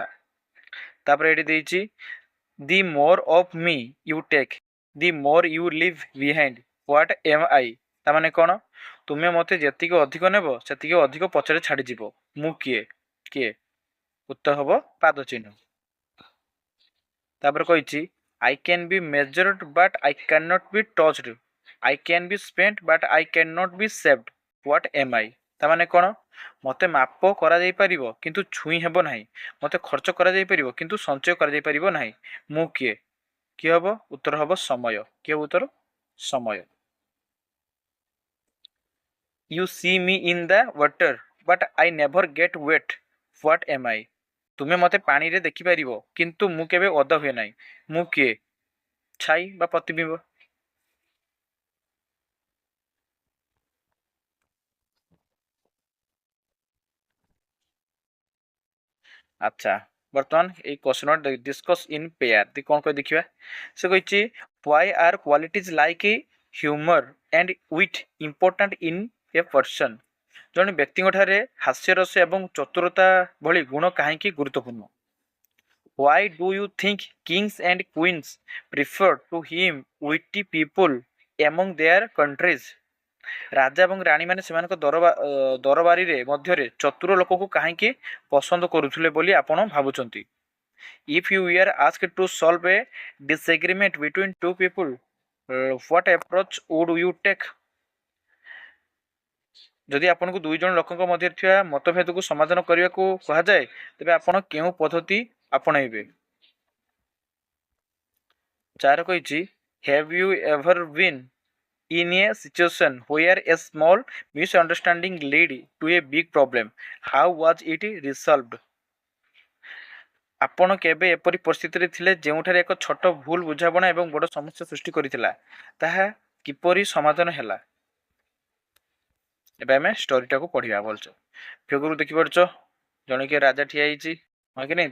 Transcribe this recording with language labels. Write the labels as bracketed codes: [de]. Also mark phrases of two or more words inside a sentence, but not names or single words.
[or] ତାପର ଏଡି ଦେଛି [en] the more of me you take the more you leave behind what am I [or] ତା ମାନେ କୋନ ତୁମେ ମତେ ଜତିକ ଅଧିକ ନେବ ସେତିକ ଅଧିକ ପଛରେ ଛାଡି ଜୀବୋ। ମୁ କିଏ କିଏ ଉତ୍ତର ହବୋ ପାଦ ଚିହ୍ନ। ତାପର କହିଛି [en] I can be measured but I cannot be touched। I can be spent but I cannot be saved। What am I? [or] ତାମାନେ କ'ଣ? ମୋତେ ମାପ କରାଯାଇପାରିବ କିନ୍ତୁ ଛୁଇଁ ହେବ ନାହିଁ, ମୋତେ ଖର୍ଚ୍ଚ କରାଯାଇପାରିବ କିନ୍ତୁ ସଞ୍ଚୟ କରାଯାଇପାରିବ ନାହିଁ। ମୁଁ କିଏ? କିଏ ହେବ? ଉତ୍ତର ହେବ ସମୟ। କିଏ ହେବ ଉତ୍ତର? ସମୟ। [en] You see me in the water, but I never get wet. What am I? [or] ତୁମେ ମୋତେ ପାଣିରେ ଦେଖିପାରିବ କିନ୍ତୁ ମୁଁ କେବେ ଓଦା ହୁଏ ନାହିଁ। ମୁଁ କିଏ? ଛାଇ ବା ପ୍ରତିବିମ୍ବ। ଆଚ୍ଛା, ବର୍ତ୍ତମାନ ଏଇ [en] question discuss in pair [or] କ'ଣ କହି ଦେଖିବା। ସେ କହିଛି [en] why are qualities like humour and wit important in a person. [or] ଜଣେ ବ୍ୟକ୍ତିଙ୍କ ଠାରେ ହାସ୍ୟରସ ଏବଂ ଚତୁରତା ଭଳି ଗୁଣ କାହିଁକି ଗୁରୁତ୍ୱପୂର୍ଣ୍ଣ? [en] Why do you think kings and queens prefer to him witty people among their countries? [or] ରାଜା ଏବଂ ରାଣୀମାନେ ସେମାନଙ୍କ ଦରବାରୀରେ ମଧ୍ୟରେ ଚତୁର ଲୋକକୁ କାହିଁକି ପସନ୍ଦ କରୁଥିଲେ ବୋଲି ଆପଣ ଭାବୁଛନ୍ତି? [en] If you were asked to solve a disagreement between two people, what approach would you take? [or] ଯଦି ଆପଣଙ୍କୁ ଦୁଇ ଜଣ ଲୋକଙ୍କ ମଧ୍ୟରେ ଥିବା ମତଭେଦକୁ ସମାଧାନ କରିବାକୁ କୁହାଯାଏ ତେବେ ଆପଣ କେଉଁ ପଦ୍ଧତି ଆପଣେଇବେ? [en] 4 କହିଛି have you ever been in a situation where a small misunderstanding led to a big problem? How was it resolved? [or] ଆପଣ କେବେ ଏପରି ପରିସ୍ଥିତିରେ ଥିଲେ ଯେଉଁଠାରେ ଏକ ଛୋଟ ଭୁଲ ବୁଝାମଣା ଏବଂ ବଡ଼ ସମସ୍ୟା ସୃଷ୍ଟି କରିଥିଲା, ତାହା କିପରି ସମାଧାନ ହେଲା? ଏବେ ଆମେ ଷ୍ଟୋରିଟାକୁ ପଢ଼ିବା ଭଲସେ। ଫିଗରକୁ ଦେଖିପାରୁଛ, ଜଣେ କିଏ ରାଜା ଠିଆ ହେଇଛି, ହଁ କି ନାହିଁ?